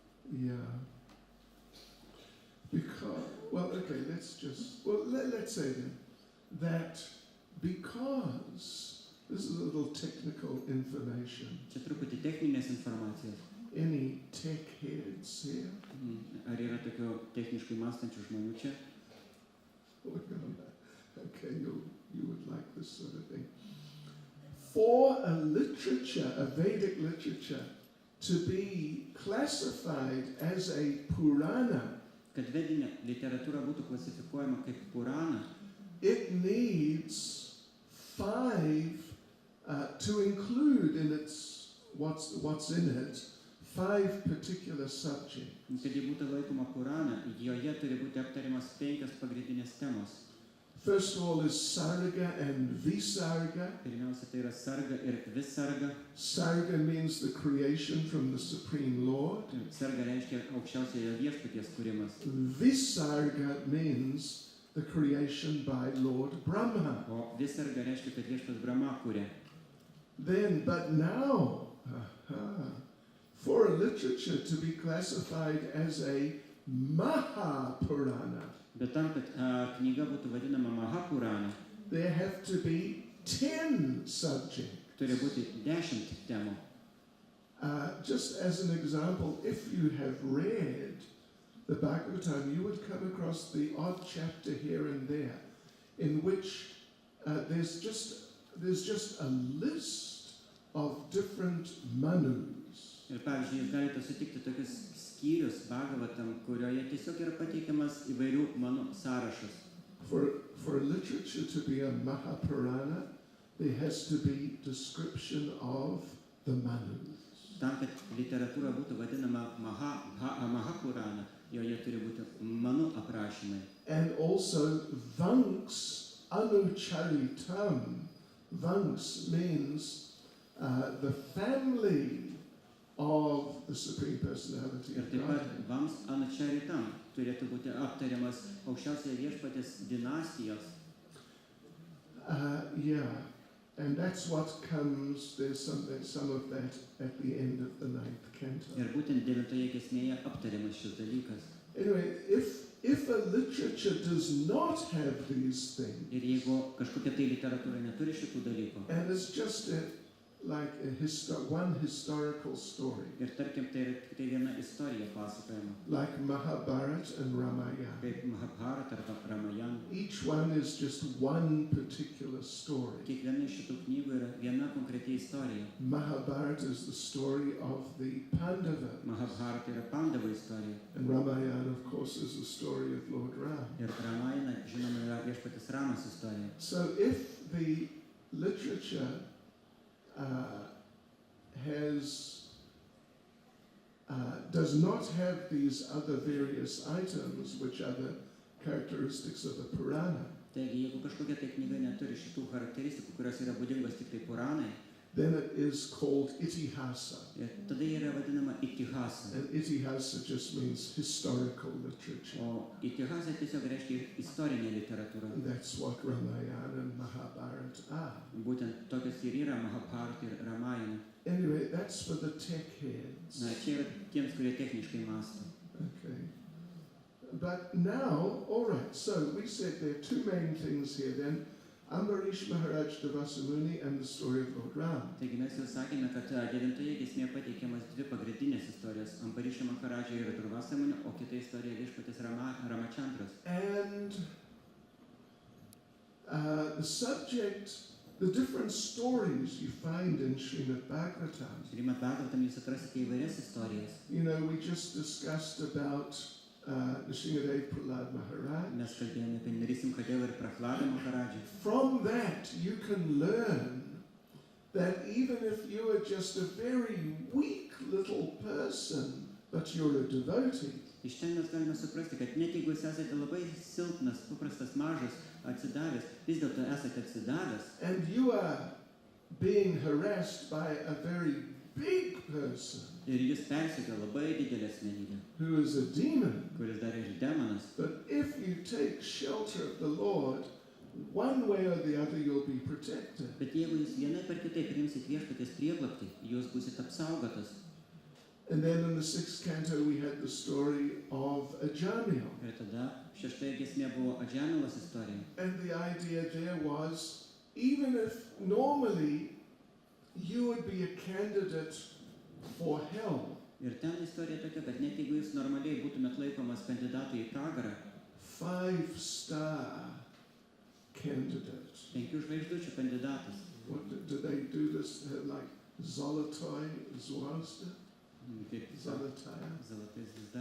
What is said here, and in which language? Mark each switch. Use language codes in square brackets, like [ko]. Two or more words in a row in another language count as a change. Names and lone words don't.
[en] Yeah. Because, let's say then that because, this is a little technical information. [lt] Čia truputį techninės informacijos. [en] Any tech heads here? [lt] Ar yra tokių techniškai mąstančių žmonių čia? [en] Okay, you would like this sort of thing. For a literature, a Vedic literature, to be classified as a Purana, [lt] Kad vedinė literatūra būtų klasifikuojama kaip Purana, [en] it needs 5 to include in its what's in it 5 particular subjects. [lt] kad ji būtų laikoma Purana, joje turi būti aptariamas 5 pagrindinės temos. [en] First of all is Sarga and Visarga. [lt] Pirmiausia, tai yra Sarga ir Visarga. [en] Sarga means the creation from the Supreme Lord. [lt] Sarga reiškia aukščiausiojo viešpaties kūrimas. [en] Visarga means the creation by Lord Brahma. [lt] O Visarga reiškia, kad viešpas Brahma kūrė. [en] Then, but now, for a literature to be classified as a Mahapurana, [lt] Bet tam, kad knyga būtų vadinama Mahapurana, [en] there have to be 10 subjects. [lt] turi būti 10 temų. [en] Just as an example, if you have read the Bhagavatam, you would come across the odd chapter here and there in which there's just a list of different manus. [lt] Ir pavyzdžiui, jūs galite sutikti tokius skyrius Bhagavatam, kurioje tiesiog yra pateikiamas įvairių manų sąrašas. [en] For a literature to be a Mahapurana, there has to be description of the manus. [lt] Tam, kad literatūra būtų vadinama Mahapurana, joje turi būti manų aprašymai. [en] And also Vanks Anucharitam. Vanks means the family of the Supreme Personality [lt] Ir [en] of [lt] taip pat [en] Godhead. [lt] Vams Anucharitam turėtų būti aptariamas aukščiausiojo viešpatės dinastijos. [en] And that's what comes, there's some of that at the end of the 9th canto. [lt] Ir būtent 9 giesmėje aptariamas šis dalykas. [en] Anyway, if a literature does not have these things, [lt] Ir jeigu kažkokia tai literatūra neturi šitų dalykų, [en] and it's just like one historical story, [lt] ir tarkim, tai yra tik tai viena istorija pasakojama, [en] like Mahabharata and Ramayana. [lt] kaip Mahabharata arba Ramayana. [en] Each one is just one particular story. [lt] Kiekviena iš šitų knygų yra viena konkreti istorija. [en] Mahabharata is the story of the Pandavas, [lt] Mahabharata yra Pandavų istorija. [en] and Ramayana, of course, is the story of Lord Ram. [lt] Ir Ramayana, žinoma, yra viešpaties Ramas istorija. [en] So if the literature does not have these other various items, which are the characteristics of the Purana, [lt] Taigi, jeigu kažkokia tai knyga neturi šitų charakteristikų, kurios yra būdingos tik tai Puranai, [en] then it is called Itihasa. [lt] tada yra vadinama Itihasa. [en] And Itihasa just means historical literature. [lt] O Itihasa tiesiog reiškia istorinė literatūra. [en] And that's what Ramayana and Mahabharata are. [lt] Būtent tokios ir yra Mahabharata ir Ramayana. [en] Anyway, that's for the tech heads. [lt] Na, čia yra tiems, kurie techniškai mąsto. [en] Okay. But now, all right, so we said there are 2 main things here then. Ambarish Maharaj Devasamuni and the story of Lord Ram. [lt] Taigi mes jau sakėme, kad 9 giesmėje pateikiamas 2 pagrindinės istorijos. Ambarišo Maharadža ir Durvasamunio, o kita istorija viešpaties Ramachandros. [en] And the subject, the different stories you find in Srimad Bhagavatam. [lt] Srimad Bhagavatam jūs atrasite įvairias istorijas. [en] You know, we just discussed about Nrsimhadev Prahlad Maharaj. [lt] Mes kalbėjome apie Nrisimhadevą ir Prahladą Maharadžą. [en] From that, you can learn that even if you are just a very weak little person, but you're a devotee, [lt] Iš ten mes galime suprasti, kad net jeigu jūs esate labai silpnas, paprastas, mažas, atsidavęs, vis dėlto esate atsidavęs, [en] and you are being harassed by a very big person [lt] ir jis persekioja labai didelę asmenybę, [en] who is a demon, [lt] kuris dar ir demonas. [en] but if you take shelter of the Lord, one way or the other you'll be protected. [lt] Bet jeigu jūs vienaip ar kitaip priimsit viešpaties prieglobtį, jūs būsit apsaugotas. [en] And then in the 6th canto we had the story of Ajamil. [lt] Ir tada šeštoje giesmėje buvo Adžamilos istorija. [en] And the idea there was, even if normally you would be a candidate for hell, [lt] Ir ten istorija tokia, kad net jeigu jūs normaliai būtumėt laikomas kandidatu į pragarą, [en] 5-star candidate. [lt] 5 žvaigždučių kandidatas. [en] What do they do this like [ru] Золотой звезда? [lt] Kaip [ru] Золотая звезда.